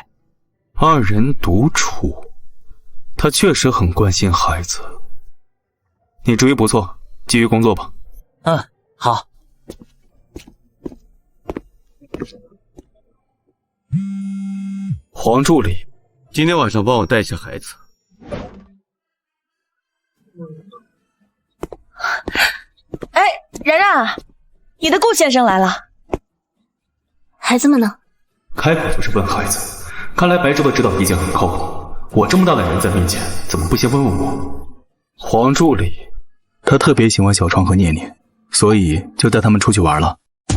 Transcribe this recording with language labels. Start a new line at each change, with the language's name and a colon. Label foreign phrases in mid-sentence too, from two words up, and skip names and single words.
Chinese: 2 人獨處，他確實很關心孩子。你主意不錯，繼續工作吧。好。黃助理，今天晚上幫我帶下孩子。哎，然然，你的顧先生來了。孩子們呢？開口就是問孩子，看來白知道指導意見很靠譜。我這麼大的人在面前，怎麼不先問問我？黃助理，他特別喜歡小創和念念，所以就帶他們出去玩了。